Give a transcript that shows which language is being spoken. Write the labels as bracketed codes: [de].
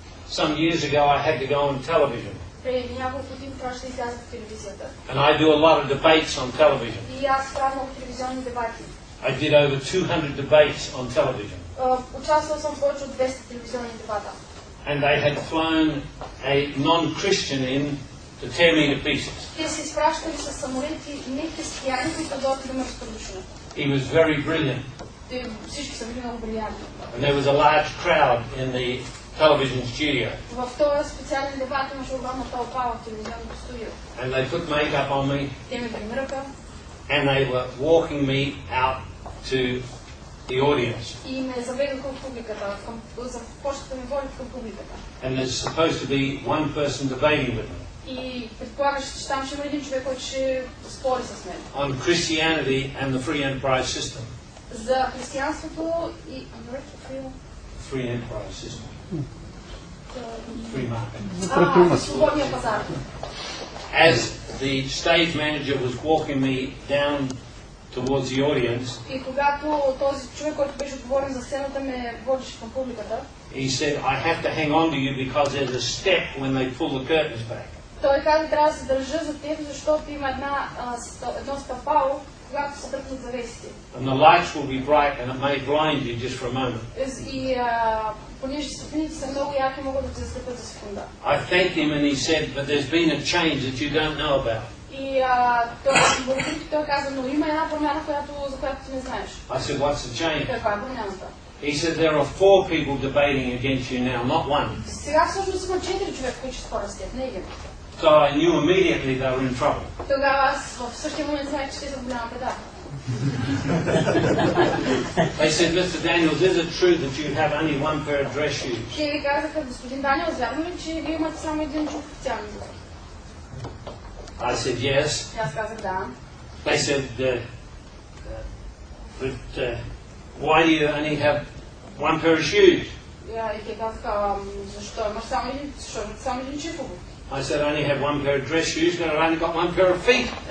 [en] Some years ago I had to go on television. [bg] Преди няколко години трябваше да изляза по телевизията. [en] And I do a lot of debates on television. [bg] И аз правя много телевизионни дебати. [en] I did over 200 debates on television. [bg] Участвал съм в повече от 200 телевизионни дебата. [en] And they had flown a non-Christian in to tear me to pieces. [bg] Те се изпращали със самолети не християни, които дойдат да ме разпредушат. [en] He was very brilliant. [bg] Всички са били много брилянтни. [en] And there was a large crowd in the television studio. [bg] В този специален дебат имаше огромна тълпа в телевизионното студио. [en] And they put makeup on me. [bg] Те ме гримираха. [en] And they were walking me out to the audience. [bg] И ме заведоха в публиката. Започнаха да ме водят към публиката. [en] And there's supposed to be one person debating with me. [bg] И предполагаш, че там ще има един човек, който ще спори с мен. [en] On Christianity and the free enterprise system. [bg] За християнството и [en] Free enterprise system. Free market. [bg] Свободния пазар. [en] As the stage manager was walking me down towards the audience, [bg] и когато този човек, който беше отговорен за сцената, ме водеше към публиката, [en] he said, I have to hang on to you because there's a step when they pull the curtains back. [bg] Той каза, трябва да се държа за теб, защото има едно стъпало, когато се тръпнат завесите. [en] And the lights will be bright and it may blind you just for a moment. [bg] И понеже светлините са много ярки, могат да те заслепят за секунда. [en] I thanked him and he said, but there's been a change that you don't know about. [bg] И той каза, но има една промяна, за която ти не знаеш. [en] I said, what's the change? [bg] Каква е промяната? [en] He said, there are 4 people debating against you now, not one. [bg] Сега всъщност има 4 човека, които ще спорят с теб, не един. [en] So I knew immediately they were in trouble. [bg] Тогава аз в същия момент знаех, че те са в голяма беда. [en] They said, Mr. Daniels, is it true that you have only one pair of dress shoes? [bg] Те ви казаха, господин Даниелс, вярно ли, че вие имате само един чук официални обувки? [en] I said, yes. [bg] Аз казах да. [en] They said, but why do you only have one pair of shoes? [bg] И те казаха, защо имаш само един чук обувки? [en] I said, I only have one pair of dress shoes, but I've only got one pair of feet.